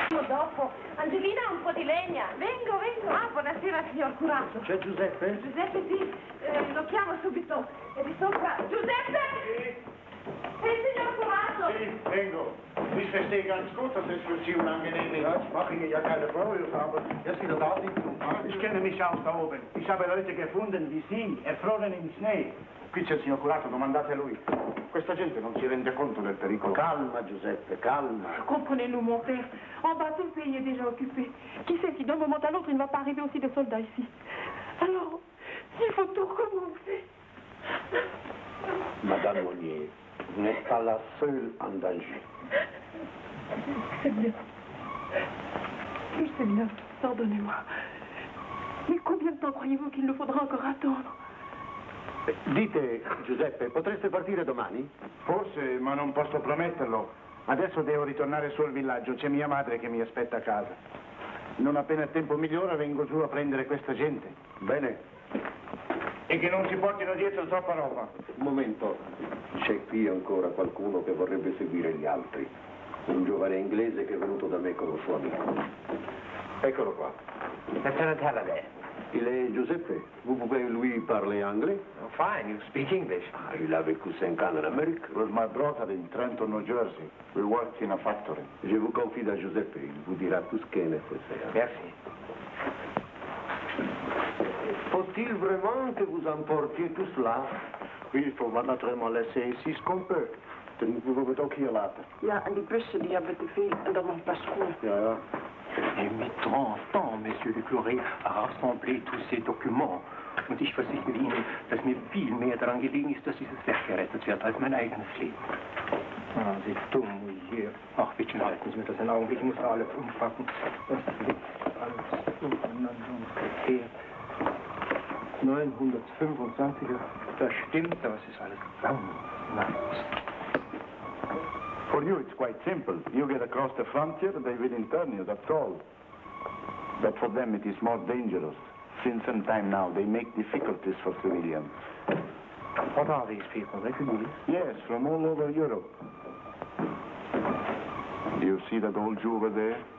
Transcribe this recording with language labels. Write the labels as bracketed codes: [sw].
[it] Dopo, Angelina ha un po' di legna. Vengo. Ah, buonasera, signor curato. C'è Giuseppe? Giuseppe, sì, lo chiamo subito. È di sopra. Giuseppe! Sì? Signor curato! Sí, vengo. [de] Ich verstehe ganz gut, dass es für Sie unangenehm ist. Ja, ich mache Ihnen ja keine Vorwürfe, aber jetzt wieder da sitzen. Ich kenne mich aus da oben. Ich habe Leute gefunden wie Sie, erfroren im Schnee. [it] Qui c'è il signor curato, domandate a lui. Questa gente non si rende conto del pericolo. Calma, Giuseppe, calma. [fr] Comprenez-nous, mon père. En bas, tout le pays est déjà occupé. Qui sait si d'un moment à l'autre, il ne va pas arriver aussi des soldats ici. Alors, il faut tout recommencer. Madame Monnier, vous n'êtes pas la seule en danger. C'est bien. Je sais bien. Pardonnez-moi. Mais combien de temps croyez-vous qu'il nous faudra encore attendre? [it] Dite, Giuseppe, potreste partire domani? Forse, ma non posso prometterlo. Adesso devo ritornare su al villaggio. C'è mia madre che mi aspetta a casa. Non appena il tempo migliora vengo giù a prendere questa gente. Bene. E che non si portino dietro troppa roba. Un momento. C'è qui ancora qualcuno che vorrebbe seguire gli altri. Un giovane inglese che è venuto da me con un suo amico. Eccolo qua. [fr] Lieutenant Halliday. Il est Giuseppe. Vous pouvez lui parler anglais? [en] Oh, fine, you speak English. [fr] Ah, il a vécu 5 ans en Amérique. [en] It was my brother in Trenton, New Jersey. We worked in a factory. [fr] Je vous confie à Giuseppe. Il vous dira tout ce qui est nécessaire. Merci. Faut-il vraiment que vous emportiez tout cela? Oui, il faut naturellement laisser ici ce qu'on peut. [nl] Dan moeten we het ook hier laten. Ja, en die bussen, die hebben te veel. En dan nog een paar schoenen. Ja. [fr] J'ai mis 30 ans, Monsieur le Curé, à rassembler tous ces Documents. [de] Und ich versichere Ihnen, dass mir viel mehr daran gelegen ist, dass dieses Werk gerettet wird, als mein eigenes Leben. Ah, Sie dumm hier. Ach, bitte halten Sie mir das einen Augenblick, ich muss alles umpacken. Das liegt alles untereinander und quer. 925er, das stimmt, aber es ist alles ganz nice. [en] For you, it's quite simple. You get across the frontier, they will intern you, that's all. But for them, it is more dangerous. Since some time now, they make difficulties for civilians. What are these people, refugees? Yes, from all over Europe. Do you see that old Jew over there?